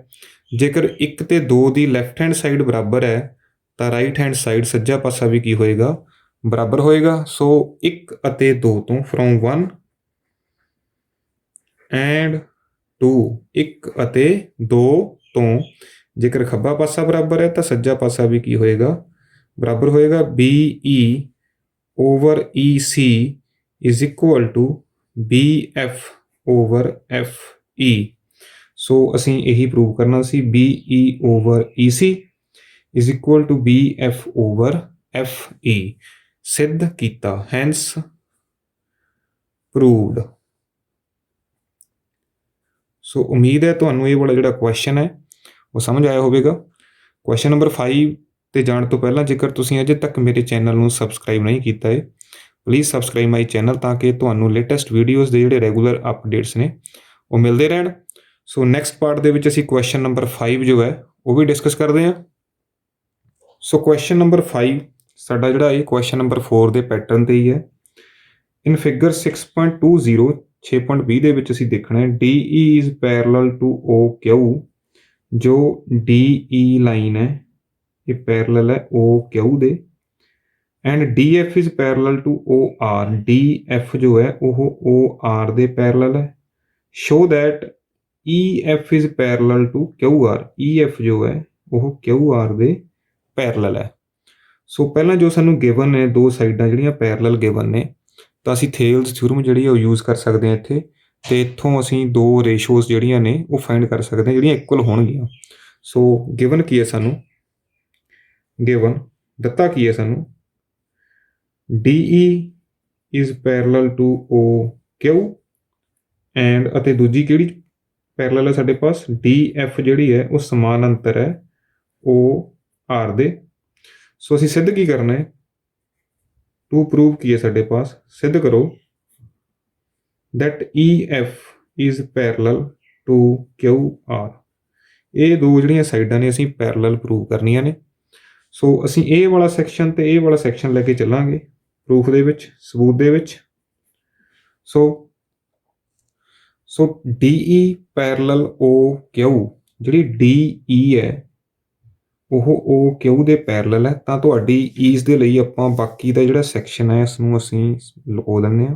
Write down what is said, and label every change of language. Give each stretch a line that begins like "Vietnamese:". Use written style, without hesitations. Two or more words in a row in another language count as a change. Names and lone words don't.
Punjabi: ਜੇਕਰ 1 ਤੇ 2 ਦੀ
English: left hand side
Punjabi: ਬਰਾਬਰ ਹੈ ਤਾਂ
English: right hand side
Punjabi: ਸੱਜਾ ਪਾਸਾ ਵੀ ਕੀ ਹੋਏਗਾ, ਬਰਾਬਰ ਹੋਏਗਾ। ਸੋ 1 ਅਤੇ 2 ਤੋਂ
English: from 1 and 2,
Punjabi: 1 ਅਤੇ 2 ਤੋਂ ਜੇਕਰ ਖੱਬਾ ਪਾਸਾ ਬਰਾਬਰ ਹੈ ਤਾਂ ਸੱਜਾ ਪਾਸਾ ਵੀ ਕੀ ਹੋਏਗਾ, ਬਰਾਬਰ ਹੋਏਗਾ।
English: BE over EC is equal to BF over FE।
Punjabi: ਸੋ ਅਸੀਂ ਇਹੀ ਪ੍ਰੂਵ ਕਰਨਾ ਸੀ,
English: BE over EC is equal to BF over FE।
Punjabi: ਸਿੱਧ ਕੀਤਾ,
English: hence proved.
Punjabi: ਸੋ ਉਮੀਦ ਹੈ ਤੁਹਾਨੂੰ ਇਹ ਵਾਲਾ ਜਿਹੜਾ ਕੁਐਸਚਨ ਹੈ ਉਹ ਸਮਝ ਆਇਆ ਹੋਵੇਗਾ।
English: question number 5
Punjabi: ਤੇ ਜਾਣ ਤੋਂ ਪਹਿਲਾਂ ਜੇਕਰ ਤੁਸੀਂ ਅਜੇ ਤੱਕ ਮੇਰੇ ਚੈਨਲ ਨੂੰ ਸਬਸਕ੍ਰਾਈਬ ਨਹੀਂ ਕੀਤਾ ਹੈ,
English: please subscribe my channel
Punjabi: ਤਾਂ ਕਿ ਤੁਹਾਨੂੰ
English: latest videos
Punjabi: ਦੇ ਜਿਹੜੇ
English: regular updates
Punjabi: ਨੇ ਉਹ ਮਿਲਦੇ ਰਹਿਣ। ਸੋ
English: next part
Punjabi: ਦੇ ਵਿੱਚ ਅਸੀਂ
English: question number 5
Punjabi: ਜੋ ਹੈ ਉਹ ਵੀ ਡਿਸਕਸ ਕਰਦੇ ਹਾਂ। ਸੋ
English: question number 5
Punjabi: ਸਾਡਾ ਜਿਹੜਾ ਇਹ
English: question number 4
Punjabi: ਦੇ ਪੈਟਰਨ ਤੇ ਹੀ ਹੈ।
English: in figure 6.20 6.20
Punjabi: ਦੇ ਵਿੱਚ ਅਸੀਂ ਦੇਖਣਾ ਹੈ
English: DE is parallel to OQ।
Punjabi: ਜੋ DE ਲਾਈਨ ਹੈ ਇਹ ਪੈਰਲਲ ਹੈ OQ ਦੇ,
English: and DF is parallel to OR.
Punjabi: DF ਜੋ ਹੈ ਉਹ OR ਦੇ ਪੈਰਲਲ ਹੈ।
English: show that EF is parallel to QR।
Punjabi: EF ਜੋ ਹੈ ਉਹ QR ਦੇ ਪੈਰਲਲ ਹੈ। ਸੋ ਪਹਿਲਾਂ ਜੋ ਸਾਨੂੰ ਗਿਵਨ ਨੇ ਦੋ ਸਾਈਡਾਂ ਜਿਹੜੀਆਂ ਪੈਰਲਲ ਗਿਵਨ ਨੇ ਤਾਂ ਅਸੀਂ ਥੇਲਸ ਥਿਊਰਮ ਜਿਹੜੀ ਉਹ ਯੂਜ਼ ਕਰ ਸਕਦੇ ਹਾਂ ਇੱਥੇ, ਤੇ ਇੱਥੋਂ ਅਸੀਂ ਦੋ ਰੇਸ਼ੋਜ਼ ਜਿਹੜੀਆਂ ਨੇ ਉਹ ਫਾਈਂਡ ਕਰ ਸਕਦੇ ਹਾਂ ਜਿਹੜੀਆਂ ਇਕੁਅਲ ਹੋਣਗੀਆਂ। ਸੋ ਗਿਵਨ ਕੀ ਹੈ ਸਾਨੂੰ, ਗਿਵਨ ਦਿੱਤਾ ਕੀ ਹੈ ਸਾਨੂੰ,
English: DE is parallel to OQ and
Punjabi: ਅਤੇ ਦੂਜੀ ਕਿਹੜੀ ਪੈਰਲਲ ਹੈ ਸਾਡੇ ਪਾਸ, DF ਜਿਹੜੀ ਹੈ ਉਹ ਸਮਾਨਾਂਤਰ ਹੈ OR ਦੇ। ਸੋ ਅਸੀਂ ਸਿੱਧ ਕੀ ਕਰਨਾ ਹੈ,
English: to prove
Punjabi: ਕੀ ਹੈ ਸਾਡੇ ਪਾਸ, ਸਿੱਧ ਕਰੋ
English: that EF is parallel to QR।
Punjabi: ਇਹ ਦੋ ਜਿਹੜੀਆਂ ਸਾਈਡਾਂ ਨੇ ਅਸੀਂ ਪੈਰਲਲ ਪ੍ਰੂਵ ਕਰਨੀਆਂ ਨੇ। ਸੋ ਅਸੀਂ ਇਹ ਵਾਲਾ ਸੈਕਸ਼ਨ ਤੇ ਇਹ ਵਾਲਾ ਸੈਕਸ਼ਨ ਲੈ ਕੇ ਚੱਲਾਂਗੇ ਪ੍ਰੂਫ ਦੇ ਵਿੱਚ, ਸਬੂਤ ਦੇ ਵਿੱਚ। ਸੋ DE ਪੈਰਲਲ OQ, ਜਿਹੜੀ DE ਹੈ ਉਹ OQ ਦੇ ਪੈਰਲਲ ਹੈ, ਤਾਂ ਤੁਹਾਡੀ ਈਜ਼ ਦੇ ਲਈ ਆਪਾਂ ਬਾਕੀ ਦਾ ਜਿਹੜਾ ਸੈਕਸ਼ਨ ਹੈ ਇਸ ਨੂੰ ਅਸੀਂ ਲਗੋ ਦਿੰਦੇ ਹਾਂ।